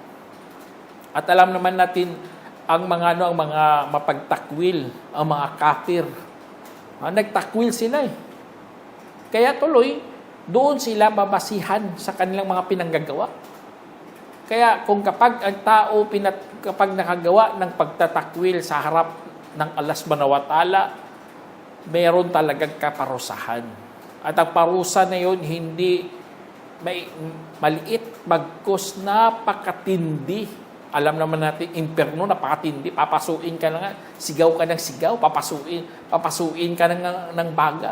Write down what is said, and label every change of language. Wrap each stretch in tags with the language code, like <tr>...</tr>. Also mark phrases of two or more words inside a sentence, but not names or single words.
<tl>At alam naman natin ang mga mapagtakwil, ang mga kafir. Nagtakwil sila Kaya tuloy, doon sila babasihan sa kanilang mga pinanggagawa. Kaya kung kapag ang tao kapag nakagawa ng pagtatakwil sa harap ng Allah</tl> <ar>سبحانه وتعالى,</ar> <tl>meron talagang kaparusahan. At ang parusa na yun, hindi maliit, bagkus napakatindi. Alam naman natin, impyerno, napakatindi. Papasuin ka na nga, sigaw ka ng sigaw, papasuin ka ng baga.</tl>